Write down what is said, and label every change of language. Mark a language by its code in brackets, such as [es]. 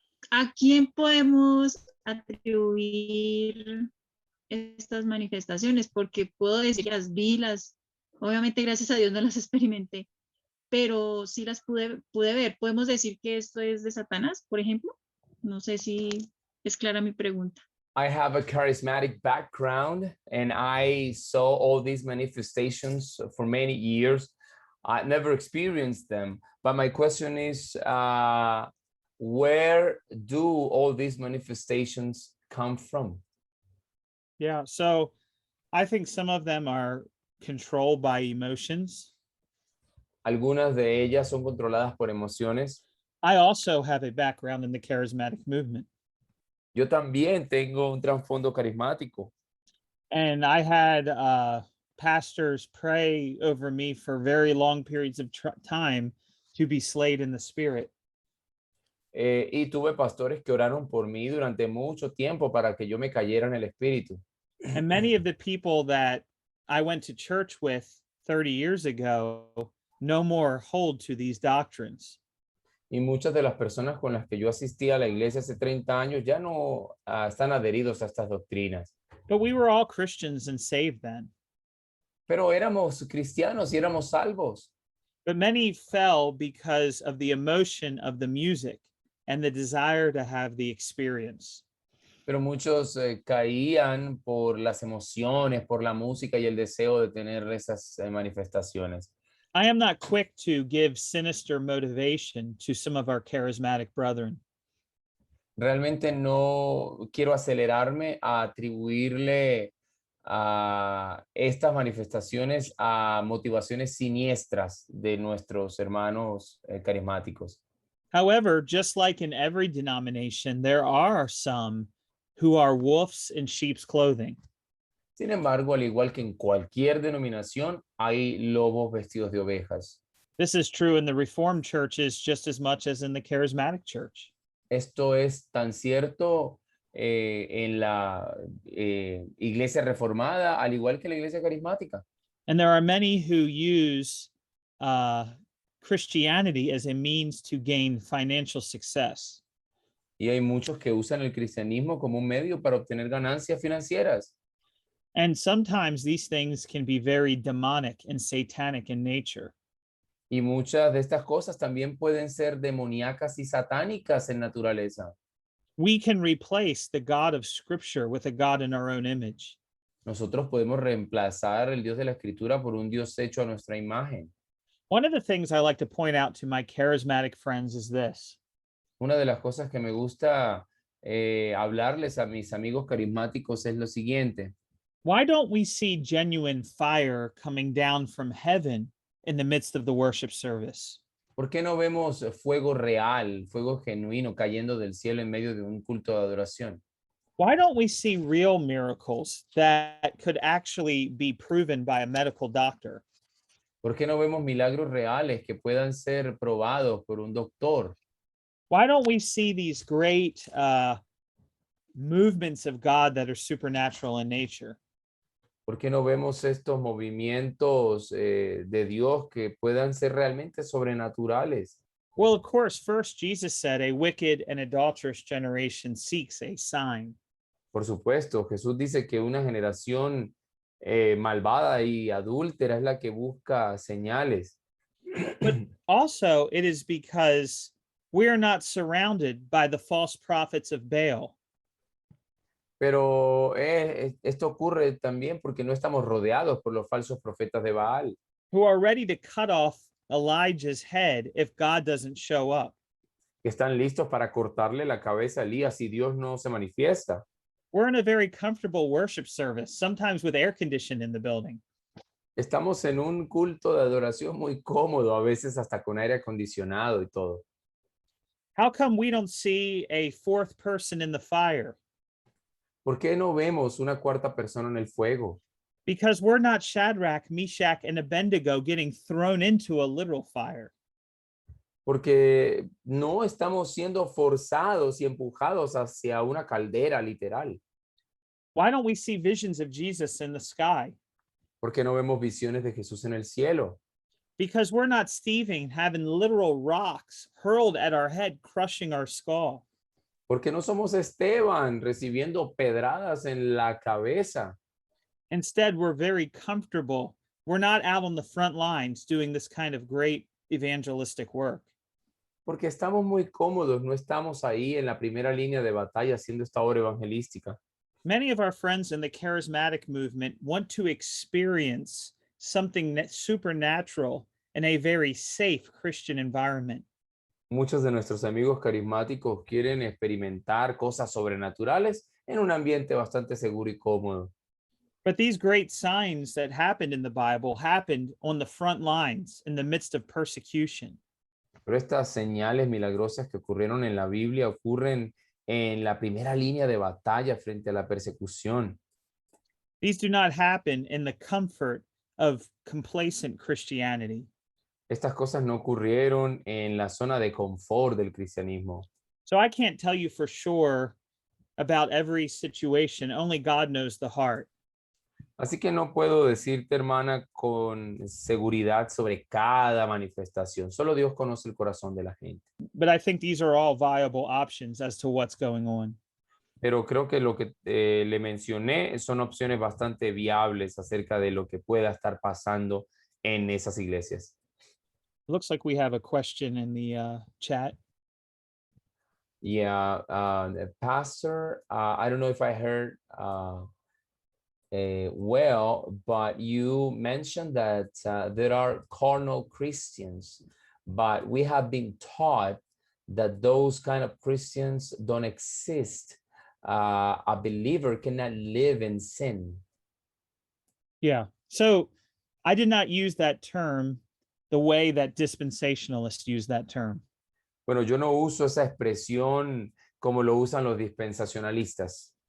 [es] ¿A quién podemos atribuir estas manifestaciones? Porque puedo decir, las vi, obviamente gracias a Dios no las experimenté, pero sí las pude ver. ¿Podemos decir que esto es de Satanás, por ejemplo? No sé si es clara mi pregunta. [en] I have a charismatic background and I saw all these manifestations for many years. I never experienced them, but my question is, where do all these manifestations come from? Yeah. So I think some of them are controlled by emotions. [es] Algunas de ellas son controladas por emociones. [en] I also have a background in the charismatic movement. [es] Yo también tengo un trasfondo carismático. [en] And I had pastors pray over me for very long periods of time to be slayed in the spirit. [es] Y tuve pastores que oraron por mí durante mucho tiempo para que yo me cayera en el espíritu. [en] And many of the people that I went to church with 30 years ago no more hold to these doctrines. [es] Y muchas de las personas con las que yo asistí a la iglesia hace 30 años ya no están adheridos a estas doctrinas. [en] But we were all Christians and saved then. [es] Pero éramos cristianos y éramos salvos. [en] But many fell because of the emotion of the music and the desire to have the experience. [es] Pero muchos caían por las emociones, por la música y el deseo de tener esas manifestaciones. [en] I am not quick to give sinister motivation to some of our charismatic brethren. [es] Realmente no quiero acelerarme a atribuirle a estas manifestaciones a motivaciones siniestras de nuestros hermanos carismáticos. [en] However, just like in every denomination, there are some who are wolves in sheep's clothing. [es] Sin embargo, al igual que en cualquier denominación, hay lobos vestidos de ovejas. [en] This is true in the Reformed churches just as much as in the charismatic church. [es] Esto es tan cierto en la iglesia reformada, al igual que la iglesia carismática. [en] And there are many who use Christianity as a means to gain financial success. [es] Y hay muchos que usan el cristianismo como un medio para obtener ganancias financieras. [en] And sometimes these things can be very demonic and satanic in nature. [es] Y muchas de estas cosas también pueden ser demoníacas y satánicas en naturaleza. [en] We can replace the God of Scripture with a God in our own image. [es] Nosotros podemos reemplazar el Dios de la Escritura por un Dios hecho a nuestra imagen. [en] One of the things I like to point out to my charismatic friends is this. [es] Una de las cosas que me gusta hablarles a mis amigos carismáticos es lo siguiente. [en] Why don't we see genuine fire coming down from heaven in the midst of the worship service? [es] ¿Por qué no vemos fuego real, fuego genuino cayendo del cielo en medio de un culto de adoración? [en] Why don't we see real miracles that could actually be proven by a medical doctor? [es] ¿Por qué no vemos milagros reales que puedan ser probados por un doctor? [en] Why don't we see these great movements of God that are supernatural in nature? [es] ¿Por qué no vemos estos movimientos de Dios que puedan ser realmente sobrenaturales? [en] Well, of course, first Jesus said a wicked and adulterous generation seeks a sign. [es] Por supuesto, Jesús dice que una generación malvada y adúltera es la que busca señales. [en] But also, it is because we are not surrounded by the false prophets of Baal. [es] Pero esto ocurre también porque no estamos rodeados por los falsos profetas de Baal, [en] Who are ready to cut off Elijah's head if God doesn't show up. [es] que están listos para cortarle la cabeza a Elías si Dios no se manifiesta. [en] We're in a very comfortable worship service, sometimes with air conditioning in the building. [es] Estamos en un culto de adoración muy cómodo, a veces hasta con aire acondicionado y todo. [en] How come we don't see a fourth person in the fire? [es] ¿Por qué no vemos una cuarta persona en el fuego? [en] Because we're not Shadrach, Meshach, and Abednego getting thrown into a literal fire. [es] Porque no estamos siendo forzados y empujados hacia una caldera literal. [en] Why don't we see visions of Jesus in the sky? [es] ¿Por qué no vemos visiones de Jesús en el cielo? [en] Because we're not Stephen having literal rocks hurled at our head, crushing our skull. [es] ¿Por qué no somos Esteban recibiendo pedradas en la cabeza? [en] Instead, we're very comfortable. We're not out on the front lines doing this kind of great evangelistic work. [es] Porque estamos muy cómodos, no estamos ahí en la primera línea de batalla haciendo esta obra evangelística. [en] Many of our friends in the charismatic movement want to experience something supernatural in a very safe Christian environment. [es] Muchos de nuestros amigos carismáticos quieren experimentar cosas sobrenaturales en un ambiente bastante seguro y cómodo. [en] But these great signs that happened in the Bible happened on the front lines in the midst of persecution. [es] Pero estas señales milagrosas que ocurrieron en la Biblia ocurren en la primera línea de batalla frente a la persecución. [en] These do not happen in the comfort of complacent Christianity. [es] Estas cosas no ocurrieron en la zona de confort del cristianismo. [en] So I can't tell you for sure about every situation. Only God knows the heart. [es] Así que no puedo decirte, hermana, con seguridad sobre cada manifestación. Solo Dios conoce el corazón de la gente. [en] But I think these are all viable options as to what's going on. [es] Pero creo que lo que le mencioné son opciones bastante viables acerca de lo que pueda estar pasando en esas iglesias. [en] Looks like we have a question in the chat. Yeah, Pastor, I don't know if I heard well, but you mentioned that there are carnal Christians, but we have been taught that those kind of Christians don't exist. A believer cannot live in sin. Yeah. So I did not use that term the way that dispensationalists use that term. [es] Bueno, yo no uso esa expresión como lo usan los dispensacionalistas.